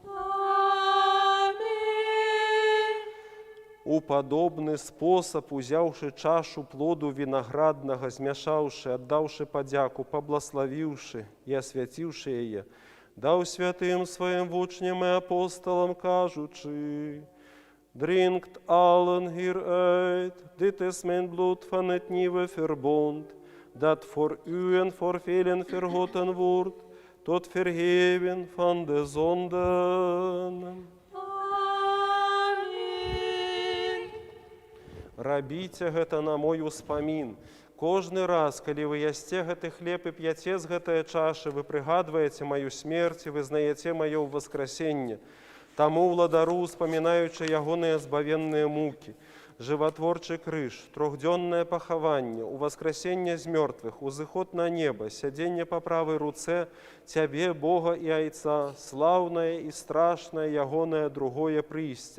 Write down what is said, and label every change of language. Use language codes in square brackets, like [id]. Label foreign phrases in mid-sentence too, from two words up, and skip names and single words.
[be] У падобны спосаб, узяўшы чашу плоду вінаграднага, змяшаўшы, аддаўшы падзяку, паблаславіўшы і асвяціўшы яе, даў святым сваім вучням і апосталам, кажучы: [nl] «Drinkt allen hieruit, dit is mijn bloed van het nieuwe verbond, dat voor u en voor velen vergoten wordt, tot vergeven van de zonden». [be] Рабіце гэта на мой успамін. Кожны раз, калі вы ясце гэты хлеб і п'яце з гэтай чашы, вы прыгадваеце маю смерць і вызнаеце маё ўваскрасенне. Таму ўладару, успамінаючы ягоныя збавенныя мукі, жыватворчы крыж, трохдзённае пахаванне, уваскрасенне з мёртвых, узыход на неба, сядзенне па правай руцэ цябе, Бога і Айца, слаўнае і страшнае ягонае другое прыйсце.